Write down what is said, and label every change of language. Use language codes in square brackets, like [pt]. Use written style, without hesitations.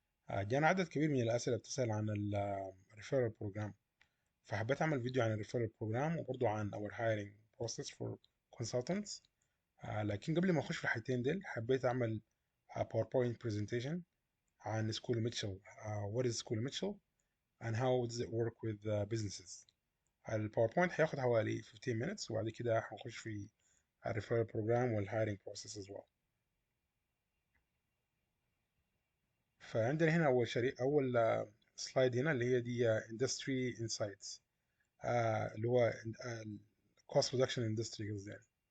[ar] جانا عدد كبير من الأسئلة بتسأل عن الريفيرال بروجرام، فحبيت أعمل فيديو عن الريفيرال بروجرام وبرضه عن [en] our hiring process for consultants. [ar] لكن قبل ما أخش في الحاجتين دول حبيت أعمل PowerPoint presentation عن سكولي ميتشل. [en] What is Schooley Mitchell and how does it work with businesses. [ar] الباوربوينت هياخد حوالي [en] 15 minutes [ar] وبعد كده هنخش في الريفيرال بروجرام والهايرنج بروسيس [en] as well. [ar] فعندنا هنا اول سلايد هنا اللي هي دي اندستري انسايتس، اللي هو [en] cost reduction industry [ar] قصدي يعني.